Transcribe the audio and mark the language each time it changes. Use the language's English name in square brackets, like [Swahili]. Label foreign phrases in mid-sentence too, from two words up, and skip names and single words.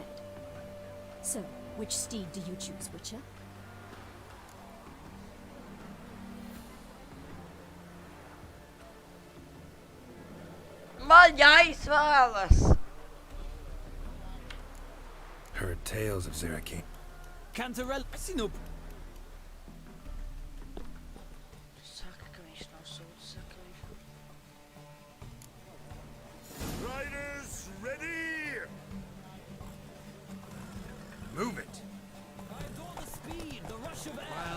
[English] So, which steed do you choose, Witcher? [Latvian] Man jāizvēlas! [English] Heard tales of Zeraki. Cantarell, Sinop. [Latvian] Saka, ka viņš nav sūds, saka viņš. [English] Riders, ready! Move it! I adore the speed, the rush of air.